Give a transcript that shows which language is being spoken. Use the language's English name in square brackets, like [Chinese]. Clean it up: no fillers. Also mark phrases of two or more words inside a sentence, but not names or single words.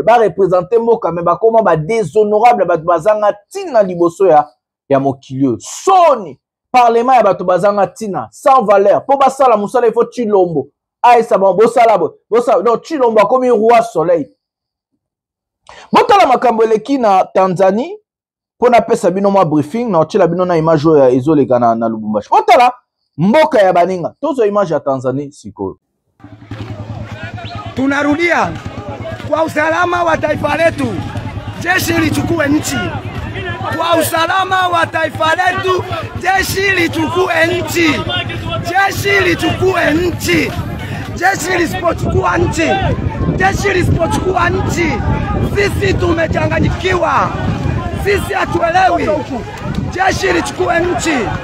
[Lingala] ba représenter mboka mais ba comment ba déshonorable bato bazanga tina liboso ya mokilio soni parlement ya bato bazanga tina [French] sans valeur [Lingala] po basala musala [French] il faut [Lingala] Tshilombo aisa bon bosala non Tshilombo akomi [French] roi soleil [Lingala] botala makambo eleki na Tanzanie pona pesa bino mwa briefing na otila bino na image ya ezoleka na Lubumbashi botala mboka ya baninga tozo image ya Tanzanie sikoyo [Swahili] tunarudia kwa usalama wa taifa letu jeshi lichukue nchi kwa usalama wa taifa letu jeshi lichukue nchi jeshi lichukue nchi jeshi lisipochukua nchi jeshi lisipochukua nchi sisi tumechanganyikiwa sisi hatuelewi jeshi lichukue nchi